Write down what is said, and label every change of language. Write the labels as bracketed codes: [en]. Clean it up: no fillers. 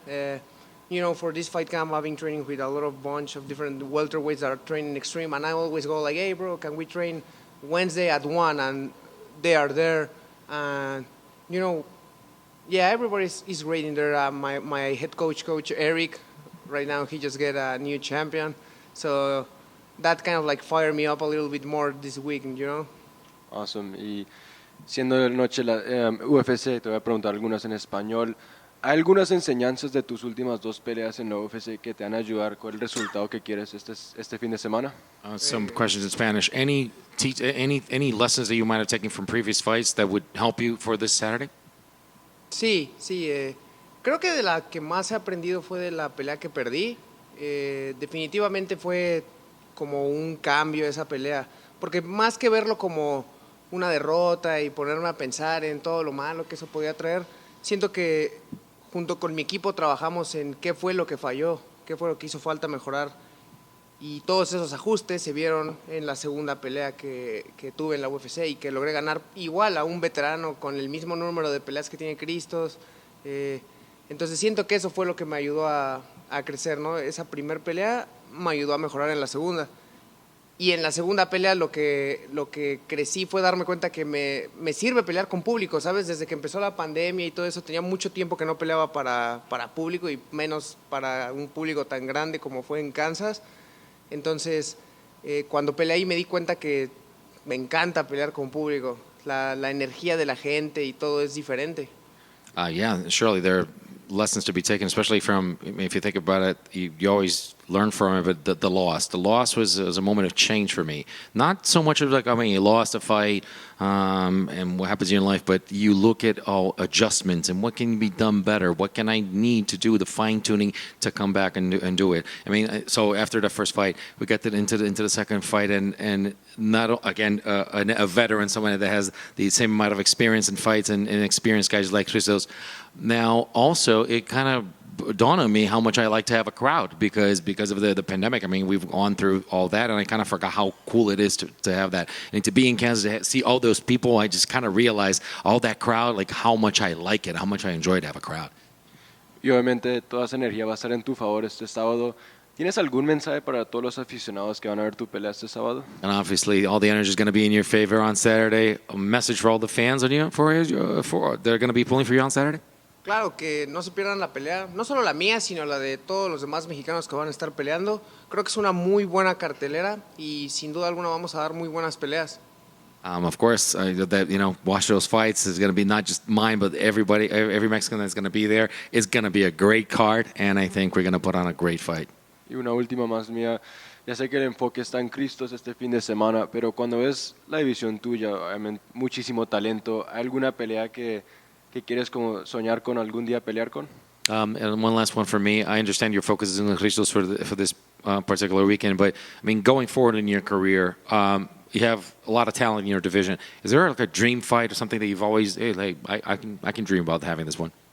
[en] For this fight camp, I've been training with a bunch of different welterweights that are training extreme, and I always go like, "Hey, bro, can we train Wednesday at 1?" And they are there, and everybody is great in there. My head coach, Coach Eric, right now he just get a new champion. So that kind of like fired me up a little bit more this week, Awesome. [es] Y siendo noche la UFC, te voy a preguntar algunas en español. ¿Hay algunas enseñanzas de tus últimas 2 peleas en la UFC que te van a ayudar con el resultado que quieres este fin de semana? [en] Some questions in Spanish. Any lessons that you might have taken from previous fights that would help you for this Saturday? [es] Sí. Creo que de la que más he aprendido fue de la pelea que perdí. Definitivamente fue como un cambio esa pelea, porque más que verlo como una derrota y ponerme a pensar en todo lo malo que eso podía traer, siento que junto con mi equipo trabajamos en qué fue lo que falló, qué fue lo que hizo falta mejorar, y todos esos ajustes se vieron en la segunda pelea que tuve en la UFC y que logré ganar igual a un veterano con el mismo número de peleas que tiene Christos. Entonces siento que eso fue lo que me ayudó a crecer, ¿no? Esa primer pelea me ayudó a mejorar en la segunda. Y en la segunda pelea lo que crecí fue darme cuenta que me sirve pelear con público, ¿sabes? Desde que empezó la pandemia y todo eso, tenía mucho tiempo que no peleaba para público y menos para un público tan grande como fue en Kansas. Entonces, cuando peleé ahí me di cuenta que me encanta pelear con público. La energía de la gente y todo es diferente. [en] Yeah, surely there are lessons to be taken, especially from, if you think about it, you always learn from it, but the loss. The loss was a moment of change for me. Not so much of like, you lost a fight and what happens in your life, but you look at all adjustments and what can be done better. What can I need to do, the fine-tuning to come back and do it. I mean, so after the first fight, we got into the second fight and not, again, a veteran, someone that has the same amount of experience in fights and experienced guys like Christos. Now, also, it kind of dawned on me how much I like to have a crowd because of the pandemic. I mean, we've gone through all that, and I kind of forgot how cool it is to have that. And to be in Kansas, to see all those people, I just kind of realized all that crowd, like how much I like it, how much I enjoy to have a crowd. [es] Y obviamente toda esa energía va a estar en tu favor este sábado. ¿Tienes algún mensaje para todos los aficionados que van a ver tu pelea este sábado? [en] And obviously, all the energy is going to be in your favor on Saturday. A message for all the fans on you for they're going to be pulling for you on Saturday. [es] Claro, que no se pierdan la pelea, no solo la mía, sino la de todos los demás mexicanos que van a estar peleando. Creo que es una muy buena cartelera y sin duda alguna vamos a dar muy buenas peleas. [en] Of course, watch those fights. Is going to be not just mine, but everybody, every Mexican that's going to be there. It's going to be a great card, and I think we're going to put on a great fight. [es] Y una última más mía. Ya sé que el enfoque está en Christos este fin de semana, pero cuando ves la división tuya, obviamente, muchísimo talento, ¿hay alguna pelea que quieres como soñar con algún día pelear con? [en] And one last one for me. I understand your focus is in the Christos for this particular weekend, but I mean, going forward in your career, you have a lot of talent in your division. Is there like a dream fight or something that you've always, hey, like I can dream about having this one?